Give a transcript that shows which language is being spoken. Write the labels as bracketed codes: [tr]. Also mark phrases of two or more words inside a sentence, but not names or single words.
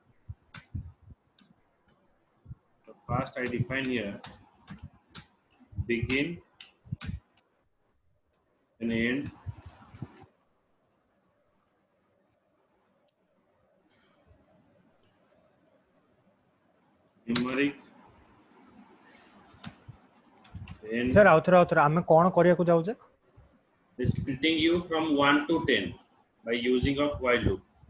[en] So first I define here begin and end numeric then Sir, [or] ଆଉଥରେ ଆମେ କ'ଣ କରିବାକୁ ଯାଉଛେ? [en] is printing you from 1 to 10 by using of while loop.